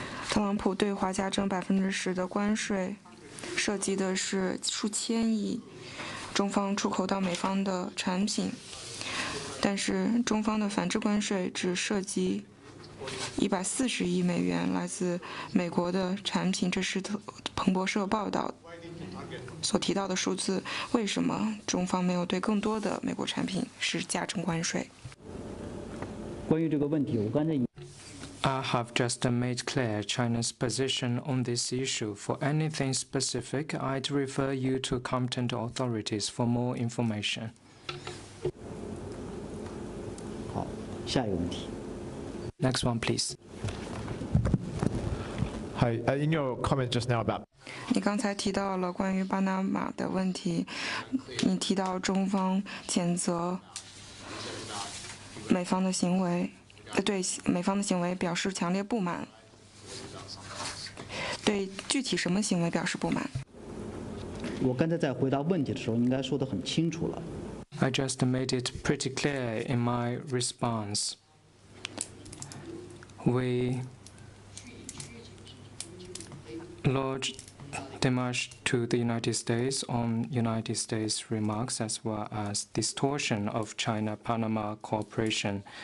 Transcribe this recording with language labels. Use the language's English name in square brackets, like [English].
[Chinese] 特朗普对华加征10%的关税，涉及的是数千亿中方出口到美方的产品，但是中方的反制关税只涉及140亿美元来自美国的产品，这是彭博社报道所提到的数字。为什么中方没有对更多的美国产品施加征关税？关于这个问题，我刚才 [English] I have just made clear China's position on this issue. For anything specific, I'd refer you to competent authorities for more information. [Chinese] 好，下一个问题。 [English] Next one, please. Hi. In your comment just now about [Chinese] 你刚才提到了关于巴拿马的问题，你提到中方谴责美方的行为，对美方的行为表示强烈不满。对具体什么行为表示不满？我刚才在回答问题的时候应该说得很清楚了。 [English] I just made it pretty clear in my response. We lodged démarche to the United States on United States remarks as well as distortion of China-Panama cooperation.